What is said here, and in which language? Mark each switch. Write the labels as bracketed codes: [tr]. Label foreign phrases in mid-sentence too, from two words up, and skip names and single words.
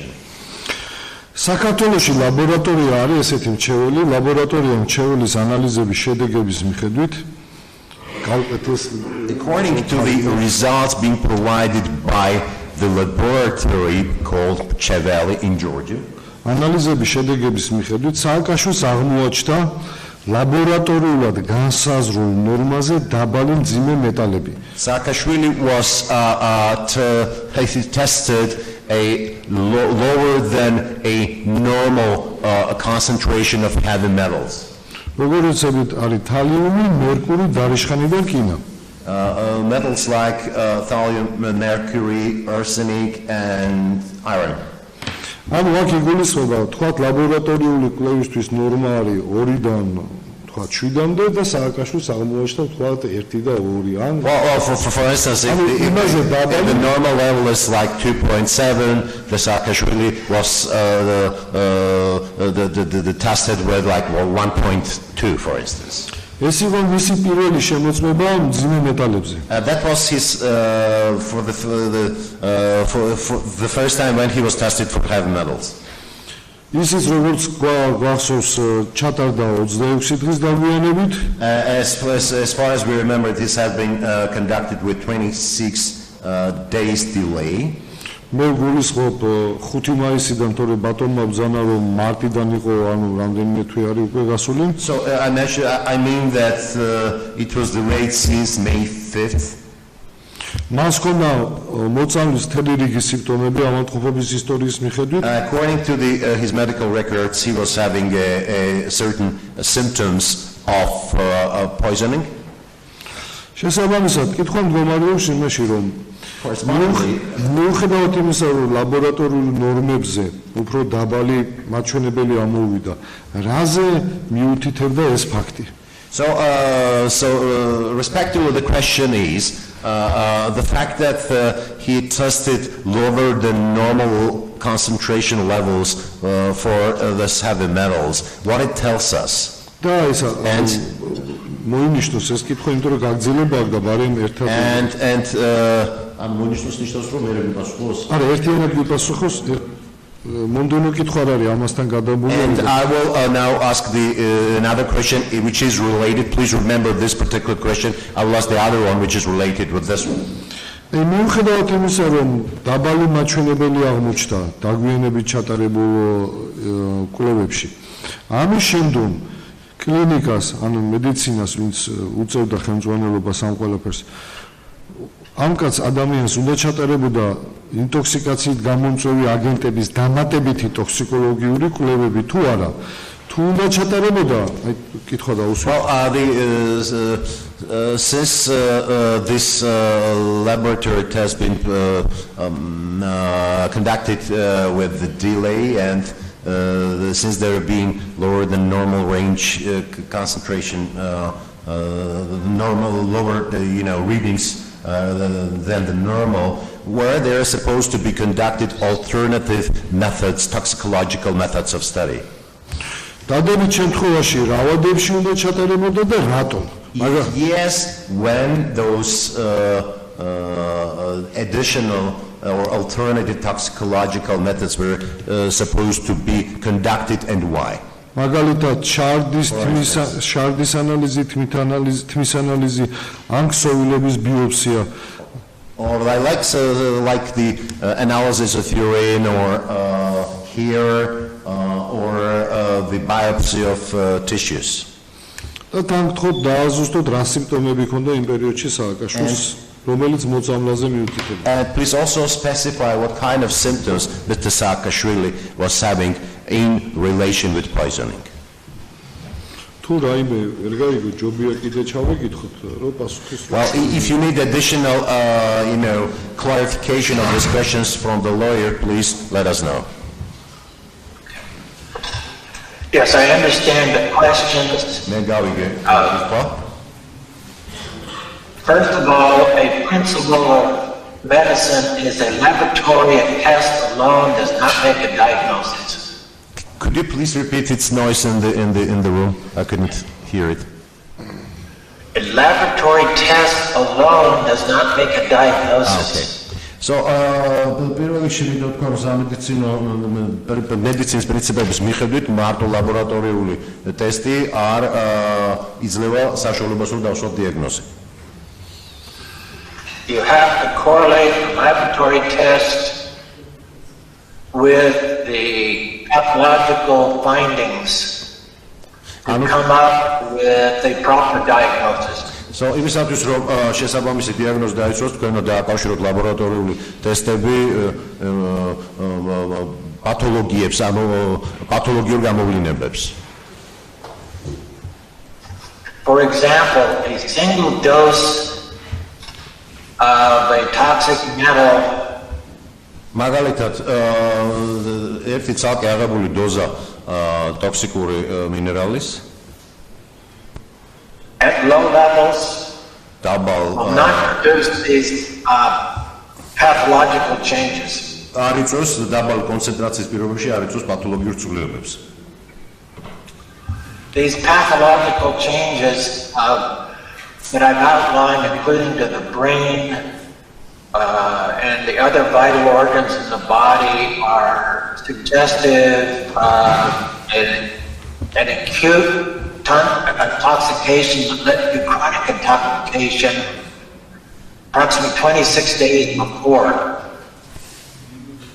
[ka] საქართველოში ლაბორატორია არის ესეთი მრჩეველი, ლაბორატორია მრჩეველის ანალიზების შედეგების მიხედვით [en] according to the results being provided by the laboratory called Chevali in Georgia. [ka] ანალიზების შედეგების მიხედვით სააკაშვილს აღმოაჩნდა ლაბორატორიულად განსაზღვრულ ნორმაზე დაბალი მძიმე მეტალები. [en] Saakashvili was tested lower than a normal concentration of heavy metals. [ka] როგორც არის თალიუმი, მერკური, დარიშხანი და რკინა. [en] Metals like thallium, mercury, arsenic and iron. [ka] ანუ აქ იგულისხმება, თქვათ ლაბორატორიული კვლევისთვის ნორმა არის 2-დან თქვათ 7-მდე და სააკაშვილს აღმოაჩნდა თქვათ 1 და 2. ან [en] for instance, if the normal level is like 2.7, the Saakashvili was the tested with like 1.2, for instance. [ka] ეს იყო მისი პირველი შემოწმება მძიმე მეტალებზე. [en] That was his for the first time when he was tested for heavy metals. [ka] ისიც როგორც გვახსოვს ჩატარდა 26 დღის დაგვიანებით. [en] As far as we remember, this had been conducted with 26 days delay. [ka] მე გულისხმობ 5 მაისიდან თორე ბატონმა ბრძანა რომ მარტიდან იყო ანუ რამდენიმე თვე არის უკვე გასული. [en] So I mean that it was delayed since May 5th. [ka] მას ჰქონდა მოწამვლის მთელი რიგი სიმპტომები ავადმყოფობის ისტორიის მიხედვით. [en] According to his medical records, he was having certain symptoms of poisoning. [ka] შესაბამისად, კითხვა მდგომარეობს იმაში, რომ მიუხედავად იმისა, რომ ლაბორატორიულ ნორმებზე უფრო დაბალი მაჩვენებელი ამოვიდა, რაზე მიუთითებდა ეს ფაქტი? [en] So respectively, the question is the fact that he tested lower than normal concentration levels for the heavy metals. What it tells us? [ka] და ისა მოინიშნოს ეს კითხვა, იმიტომ რომ გაგრძელება აქვს და ბარემ ერთად and ამ მოინიშნოს ნიშნავს რომ მე მიპასუხოს. არა, ერთიანად მიპასუხოს. მომდენო კითხვა არ არის ამასთან გადაბმული. [en] And I will now ask another question which is related. Please remember this particular question. I will ask the other one which is related with this one. [ka] მიუხედავად იმისა, რომ დაბალი მაჩვენებელი აღმოჩნდა დაგვიანებით ჩატარებულ კვლევებში, ამის შემდგომ კლინიკას, ანუ მედიცინას, ვინც უწევდა ხელმძღვანელობას ამ ყველაფერს, ამ კაც ადამიანს უნდა ჩატარებოდა ინტოქსიკაციით გამომწვევი აგენტების დამატებითი ტოქსიკოლოგიური კვლევები თუ არა? თუ უნდა ჩატარებოდა, აი კითხვა დაუსვა. [en] Since this laboratory has been conducted with the delay and since there being lower than normal range concentration, normal lower readings than the normal, where they are supposed to be conducted alternative methods, toxicological methods of study. [ka] დადებით შემთხვევაში რავადებში უნდა ჩატარებოდა და რატომ? [en] Yes, when those additional or alternative toxicological methods were supposed to be conducted and why. [ka] მაგალითად, შარდის ანალიზი, თმის ანალიზი, ან ქსოვილების ბიოპსია. [en] Or like the analysis of urine or hair or the biopsy of tissues. [ka] და თან გთხოვთ დააზუსტოთ რა სიმპტომები ჰქონდა იმ პერიოდში სააკაშვილს, რომელიც მოწამვლაზე მიუთითებდა. [en] And please also specify what kind of symptoms Mr. Saakashvili was having in relation with poisoning. [ka] თუ რაიმე ვერ გაიგო, ჯობია კიდე ჩავეკითხოთ, რომ პასუხის. [en] Well, if you need additional clarification of these questions from the lawyer, please let us know. Yes, I understand the questions. First of all, a principle of medicine is a laboratory and test alone does not make a diagnosis. Could you please repeat its noise in the room? I couldn't hear it. A laboratory test alone does not make a diagnosis. Okay. So, [ka] პირველი შეიძლება თქვა, რომ მედიცინის პრინციპების მიხედვით მარტო ლაბორატორიული ტესტი არ იძლევა საშუალებას, რომ დავსვათ დიაგნოზი. [en] You have to correlate the laboratory test with the pathological findings to come up with a proper diagnosis. So, [ka] იმისათვის რომ შესაბამისი დიაგნოზი დაიცვას, თქვენ უნდა დააკავშიროთ ლაბორატორიული ტესტები პათოლოგიებს, ანუ პათოლოგიურ გამოვლინებებს. [en] For example, a single dose of a toxic metal [ka] მაგალითად, ერთი ცალკე აღებული დოზა ტოქსიკური მინერალის [en] at low levels will not produce these pathological changes. [ka] არ იწვევს დაბალ კონცენტრაციის პირობებში არ იწვევს პათოლოგიურ ცვლილებებს. [en] These pathological changes that I've outlined, including to the brain and the other vital organs in the body, are suggestive an acute intoxication that led to chronic intoxication approximately 26 days before.